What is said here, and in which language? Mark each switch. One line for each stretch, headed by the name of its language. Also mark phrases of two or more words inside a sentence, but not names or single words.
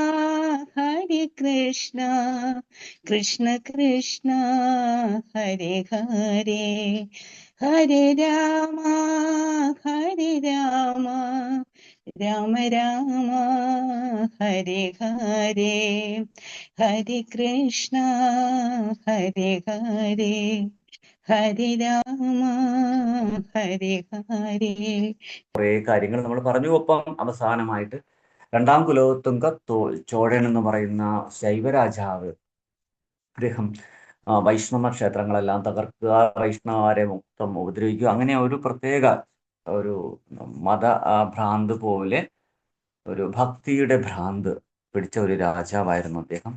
Sanskrit: कृष्ण कृष्ण हरे हरे हरे राम राम राम हरे हरे हरे कृष्णा हरे हरे राम हरे हरे.
Malayalam: കുറേ കാര്യങ്ങൾ നമ്മൾ പറഞ്ഞു. ഒപ്പം അവസാനമായിട്ട് രണ്ടാം കുലോത്തുംഗ ചോഴൻ എന്ന് പറയുന്ന ശൈവരാജാവ് അദ്ദേഹം വൈഷ്ണവ ക്ഷേത്രങ്ങളെല്ലാം തകർക്കുക, വൈഷ്ണവരെ മൊത്തം ഉപദ്രവിക്കുക, അങ്ങനെ ഒരു പ്രത്യേക ഒരു മത ഭ്രാന്ത് പോലെ ഒരു ഭക്തിയുടെ ഭ്രാന്ത് പിടിച്ച ഒരു രാജാവായിരുന്നു അദ്ദേഹം.